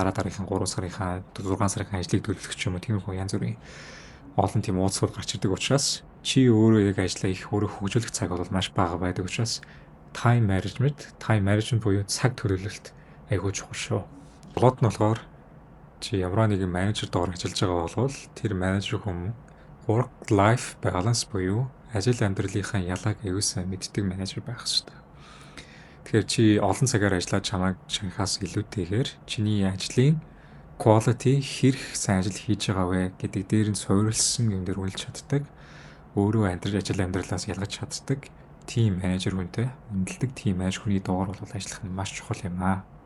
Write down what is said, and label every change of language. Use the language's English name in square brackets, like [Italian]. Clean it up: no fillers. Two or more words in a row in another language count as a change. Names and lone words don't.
[Mongolian] Дараагийнхаа 3 сарынхаа 6 сарынхаа ажлыг төлөвлөх ч юм уу. Тиймэрхүү янз бүрийн олон тийм уулзалтууд гарч ирдэг учраас чи өөрөө яг ажлаа их өөрөө хөгжүүлэх цаг бол маш бага байдаг учраас [English] time management [Mongolian] буюу цаг төлөвлөлт айгүй чухал шүү. Болоод нь болохоор чи ямар нэгэн менежер доор ажиллаж байгаа бол тэр менежер хүн [English] work life balance [Mongolian] буюу ажил амьдралынхаа ялгааг аюул сайн мэддэг менежер байх хэрэгтэй. Тэгэхээр чи олон цагаар ажиллаад чамайг шинхаас илүүтэйгээр чиний ажлын quality хэрэг сайн ажил хийж байгаа вэ гэдэг дээр нь суурилсан юм дээр үнэлж чаддаг. Өөрөө ажил амьдралаас ялгаж чаддаг [English] team manager [Mongolian] хүнтэй үнэлдэг [English] team manager [Mongolian] хүний доор бол ажиллах нь маш чухал юм аа.